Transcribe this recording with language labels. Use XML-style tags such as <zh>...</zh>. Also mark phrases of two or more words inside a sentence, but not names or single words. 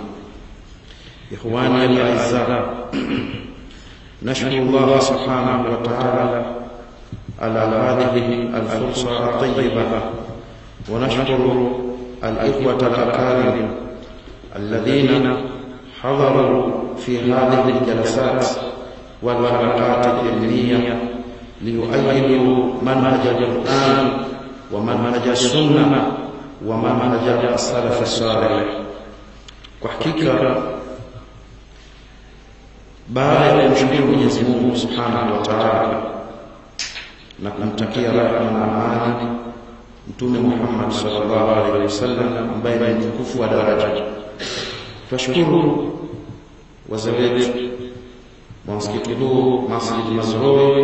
<ar>إخواني الأعزاء، نشكر الله سبحانه وتعالى على هذه الفرصة الطيبة، ونشكر الإخوة الأكارم الذين حضروا في هذه الجلسات والحلقات العلمية ليؤيدوا منهج القرآن ومنهج السنة ومنهج السلف الصالح.</ar> <sw>وحقيقة baada ya kumshukuru Mwenyezi Mungu</sw> <ar>سبحانه وتعالى</ar> <sw>na kumtakia rehema na amani Mtume Muhammad</sw> <ar>صلى الله عليه وسلم</ar> <sw>ambaye ni mtukufu wa daraja, tunashukuru wazee wetu wa msikiti huu Masjid Mazrui.</sw>